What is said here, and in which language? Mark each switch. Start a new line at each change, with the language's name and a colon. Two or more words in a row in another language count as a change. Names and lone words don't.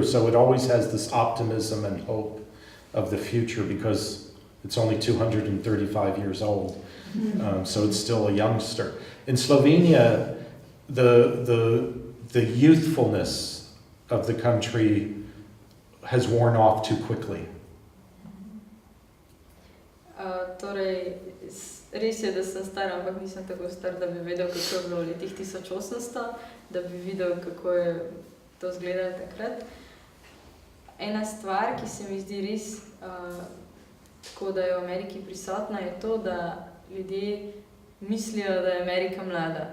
English: So it always has this optimism and hope of the future because it's only 235 years old. So it's still a youngster. In Slovenia, the youthfulness of the country has worn off too quickly.
Slovenian: Torej, res je, da sem star, ampak nisem tako star, da bi vedel, kako je bilo v letih 1800, da bi videl, kako je to izgledalo takrat. Ena stvar, ki se mi zdi res tako, da je v Ameriki prisotna, je to, da ljudje mislijo, da je Amerika mlada.